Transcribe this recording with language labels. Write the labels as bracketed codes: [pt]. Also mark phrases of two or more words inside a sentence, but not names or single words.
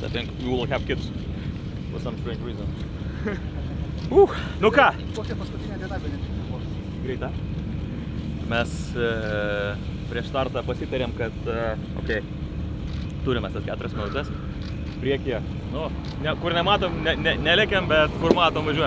[en] I think we will have kids for some strange reason. [lt] Nu ką? Greita. Mes prieš startą pasitarėm, kad turime tas 4 minutės. Priekyje, kur nematom, nelekiam, bet kur matom, važiuojam.